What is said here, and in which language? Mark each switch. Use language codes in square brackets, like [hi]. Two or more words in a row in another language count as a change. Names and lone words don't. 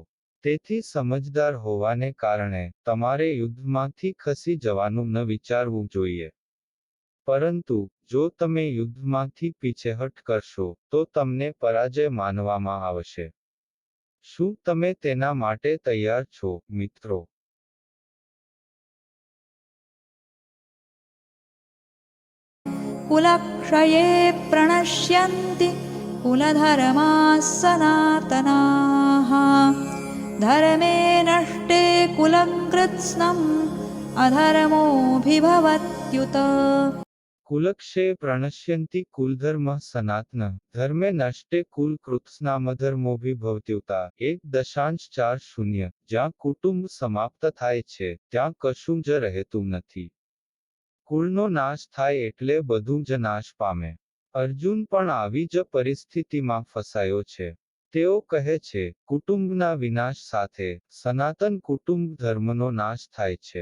[gu] તેથી સમજદાર હોવાને કારણે તમારે યુદ્ધમાંથી ખસી જવાનું ન વિચારવું જોઈએ. પરંતુ જો તમે યુદ્ધમાંથી પીછેહટ કરશો તો તમને પરાજય માનવામાં આવશે. શું તમે તેના માટે તૈયાર છો, મિત્રો? [sa] कुलक्षये प्रणश्यन्ति कुलधर्माः सनातनाः धर्मे नष्टे कुलं कृत्स्नम् अधर्मोऽभिभवत्युत. कुलक्षये प्रणश्यन्ति कुलधर्मः सनातनः धर्मे नष्टे कुलकृत्स्नामधर्मोऽभिभवत्युता [gu] 1.40 જ્યાં કુટુંબ સમાપ્ત થાય છે ત્યાં કશું જ રહેતું નથી. કુળનો નાશ થાય એટલે બધું જ નાશ પામે. અર્જુન પણ આવી જ પરિસ્થિતિમાં ફસાયો છે. તેઓ કહે છે કુટુંબના વિનાશ સાથે સનાતન કુટુંબ ધર્મનો નાશ થાય છે.